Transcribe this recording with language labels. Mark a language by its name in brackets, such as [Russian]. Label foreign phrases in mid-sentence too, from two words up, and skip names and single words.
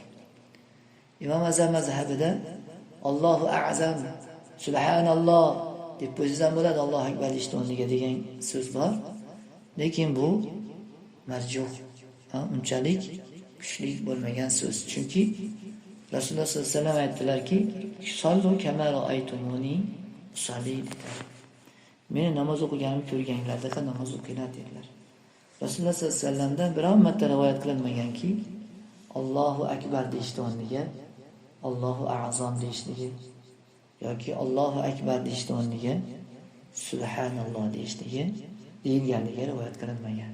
[Uzbek] Imom Azam mazhabida [Arabic] الله أعظم, [Uzbek] subhanalloh deb qo'ysa bo'ladi, [Arabic] الله أكبر [Uzbek] deyishni o'rniga degan so'z bor. Lekin bu marjuh, unchalik kuchli bo'lmagan so'z. Chunki Rasululloh [Arabic] صلى الله عليه وسلم [Uzbek] aytdilarki, [Arabic] "صلوا كما رأيتموني أصلي." [Uzbek] Meni namoz o'qiganimni ko'rganinglardek namoz o'qinglar dedilar. Rasululloh [Arabic] صلى الله عليه وسلمdan [Uzbek] biror marta rivoyat qilinmaganki, [Arabic] الله أكبر [Uzbek] deyishni o'rniga [Arabic] الله أعظم [Uzbek] deyishligi yoki [Arabic] الله أكبر [Uzbek] deyishni o'rniga subhanalloh deyishligi deyilganligi rivoyat qilinmagan.